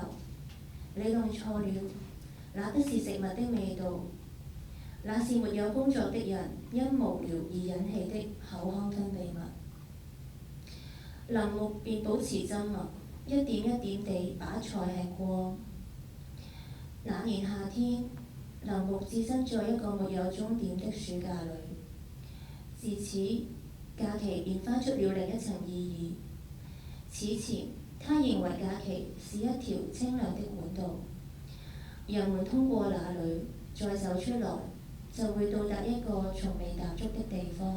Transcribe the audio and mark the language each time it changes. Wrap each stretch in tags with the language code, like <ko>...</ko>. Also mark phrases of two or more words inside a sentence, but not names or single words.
<zh>你弄錯了，那不是食物的味道，那是沒有工作的人因無聊而引起的口腔分泌物。林木便保持緘默，一點一點地把菜吃光。那年夏天，林木置身在一個沒有終點的暑假裏。自此，假期便翻出了另一層意義。此前，他認為假期是一條清涼的管道，人們通過那裏，再走出來，就會到達一個從未踏足的地方。</zh>